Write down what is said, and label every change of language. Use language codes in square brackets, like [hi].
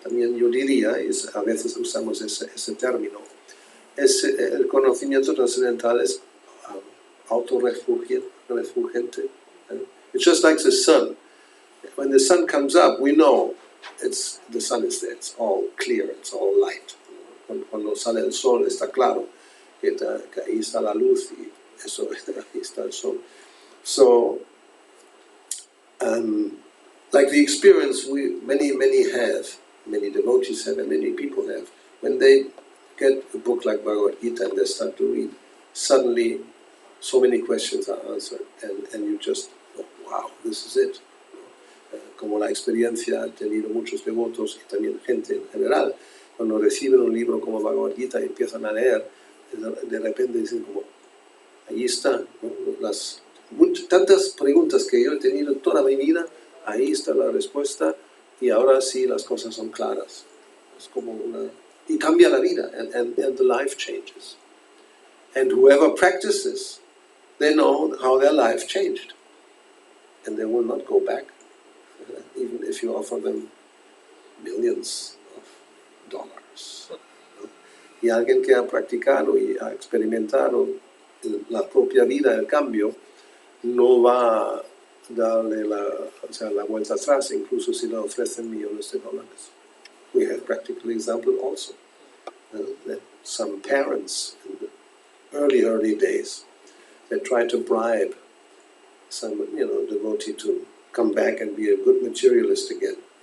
[es] También yo diría, a veces usamos ese término, el conocimiento trascendental es autorrefulgente. [en] It's just like the sun. When the sun comes up, we know the sun is there, it's all clear, it's all light. [es] Cuando sale el sol está claro que ahí está la luz y eso, ahí está el sol. [en] So, like the experience many have, many devotees have, and many people have, when they get a book like Bhagavad Gita and they start to read, suddenly so many questions are answered, and you just, wow, this is it. [es] Como la experiencia han tenido muchos devotos y también gente en general, cuando reciben un libro como Bhagavad Gita y empiezan a leer, de repente dicen como, ahí está, ¿no? Tantas preguntas que yo he tenido toda mi vida, ahí está la respuesta y ahora sí las cosas son claras. Es como y cambia la vida, [en] and the life changes. And whoever practices, they know how their life changed. And they will not go back, even if you offer them millions of dollars. [es] Y alguien que ha practicado y ha experimentado la propia vida, el cambio, no va a darle la vuelta atrás, incluso si le ofrecen millones de dólares. [en] We have practical example also, that some parents in the early days, they try to bribe some devotee to come back and be a good materialist again.